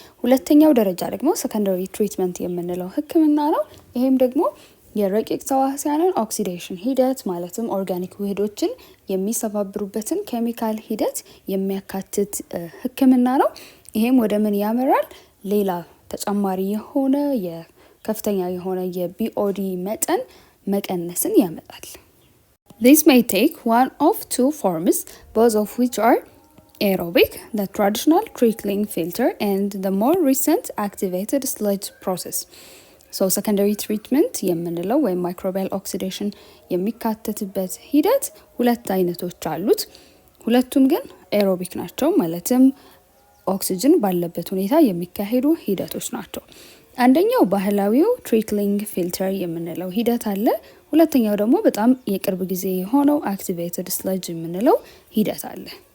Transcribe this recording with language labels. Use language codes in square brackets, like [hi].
[am] ሁለተኛው ደረጃ ደግሞ secondary treatment የምንለው ህክምና ነው። ይሄም ደግሞ የረቂቅ ተዋህሲያንን ኦክሲዴሽን ሂደት ማለትም ኦርጋኒክ ውህዶችን የሚሰባብሩበትን ኬሚካል ሂደት የሚያካትት ህክምና ነው። ይሄም ወደ ምን ያመራል? ሌላ ተጨማሪ የሆነ የከፍተኛ የሆነ የቢኦዲ መጠን መቀነስን ያመጣል። [en] This may take one of two forms, both of which are aerobic, the traditional trickling filter, and the more recent activated sludge process. [am] Secondary treatment የምንለው ወይም microbial oxidation የሚካተትበት ሂደት ሁለት አይነቶች አሉት። ሁለቱም ግን aerobic ናቸው፣ ማለትም ኦክሲጅን ባለበት ሁኔታ የሚካሄዱ ሂደቶች ናቸው። አንደኛው ባህላዊው ትሪክሊንግ ፊልተር የምንለው ሂደት አለ። ሁለተኛው ደግሞ በጣም የቅርብ ጊዜ የሆነው አክቲቬትድ ስለጅ የምንለው ሂደት አለ።